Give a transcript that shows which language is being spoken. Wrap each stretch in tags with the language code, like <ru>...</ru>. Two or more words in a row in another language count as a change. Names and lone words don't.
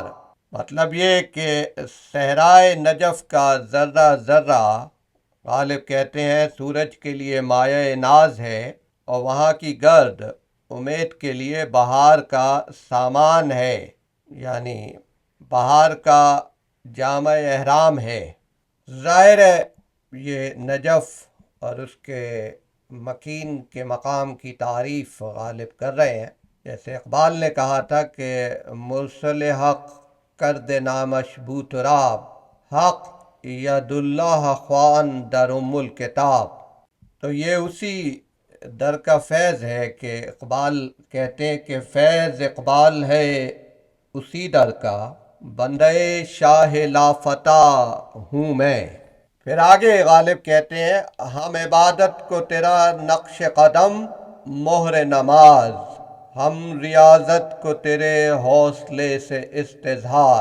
<ur>مطلب یہ کہ صحرائے نجف کا ذرہ ذرہ غالب کہتے ہیں سورج کے لیے مایہ ناز ہے، اور وہاں کی گرد امید کے لیے بہار کا سامان ہے، یعنی بہار کا جامع احرام ہے۔ ظاہر ہے یہ نجف اور اس کے مکین کے مقام کی تعریف غالب کر رہے ہیں۔ جیسے اقبال نے کہا تھا کہ</ur> <fa>مرسل حق کرد نامش بو تراب، حق ید اللہ خوان در ام الکتاب۔</fa> <ur>تو یہ اسی در کا فیض ہے کہ اقبال کہتے ہیں کہ فیض اقبال ہے اسی در کا، بندے شاہ لافتہ ہوں میں۔ پھر آگے غالب کہتے ہیں ہم عبادت کو تیرا نقش قدم مہر نماز، ہم ریاضت کو تیرے حوصلے سے استظہار۔</ur>